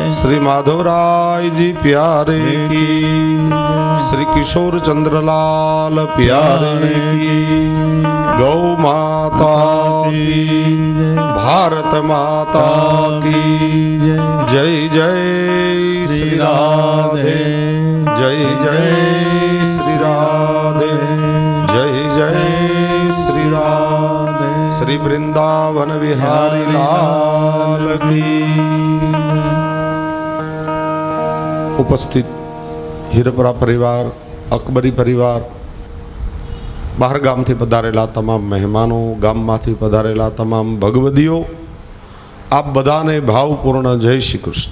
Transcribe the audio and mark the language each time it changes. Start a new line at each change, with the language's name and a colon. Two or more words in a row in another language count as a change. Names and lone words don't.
Hindi: श्री माधवराय जी प्यारे की श्री किशोर चंद्रलाल प्यारे की गौ माता की भारत माता की जय जय श्री राधे जय जय श्री राधे जय जय श्री राधे श्री वृंदावन विहारी लाल की।
Gujarati: उपस्थित હીરપરા પરિવાર, અકબરી પરિવાર, બહાર ગામથી પધારેલા તમામ મહેમાનો, ગામમાંથી પધારેલા તમામ ભગવદીઓ, આપ બધાને ભાવપૂર્ણ જય શ્રી કૃષ્ણ.